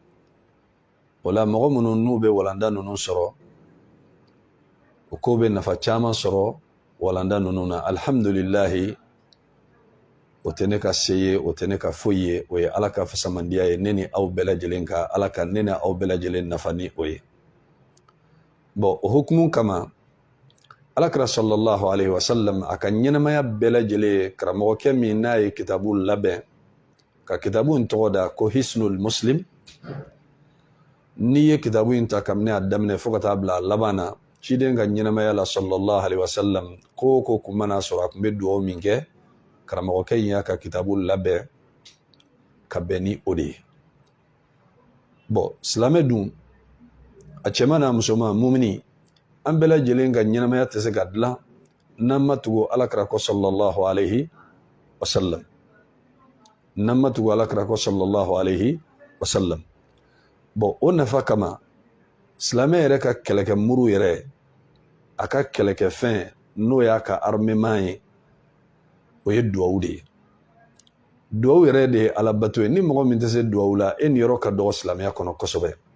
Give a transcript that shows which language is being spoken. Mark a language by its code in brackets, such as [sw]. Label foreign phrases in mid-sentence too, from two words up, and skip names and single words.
[bm] O la mɔgɔ minnu n'u bɛ walanda ninnu sɔrɔ, u ko bɛ nafa caman sɔrɔ walanda ninnu na. Alhamdulillahi, o tɛ ne ka se ye, o tɛ ne ka foyi ye, o ye Ala ka fasamandiya ye ne ni aw bɛɛ lajɛlen ka, Ala ka ne ni aw bɛɛ lajɛlen nafa ni o ye. Bon o hukumu kama Alakira [ar] صلى الله عليه وسلم [bm] a ka ɲɛnamaya bɛɛ lajɛlen, karamɔgɔkɛ min n'a ye kitabu labɛn, ka kitabu in tɔgɔ da ko Hisnul Muslim. N'i ye kitabu in ta kabini a daminɛ fo ka taa bila a laban na, ciden ka ɲɛnamaya la [ar] صلى الله عليه وسلم [bm] ko ko kun mana sɔrɔ a kun bɛ duwawu min kɛ, karamɔgɔkɛ in y'a ka kitabu labɛn ka bɛn ni o de ye. Bon silamɛ dun, a cɛman n'a musoman mumini, an bɛɛ lajɛlen ka ɲɛnamaya tɛ se ka dilan n'an ma tugu Alakira kɔ [ar] صلى الله عليه وسلم, [bm] n'an ma tugu Alakira kɔ [ar] صلى الله عليه وسلم. [bm] Bon o nafa kama silamɛ yɛrɛ ka kɛlɛkɛmuru yɛrɛ, a ka kɛlɛkɛfɛn n'o y'a ka armement ye, o ye duwawu de ye. Duwawu yɛrɛ de ye alabato ye. Ni mɔgɔ min tɛ se duwawu la, e ni yɔrɔ ka dɔgɔ silamɛya kɔnɔ kosɛbɛ.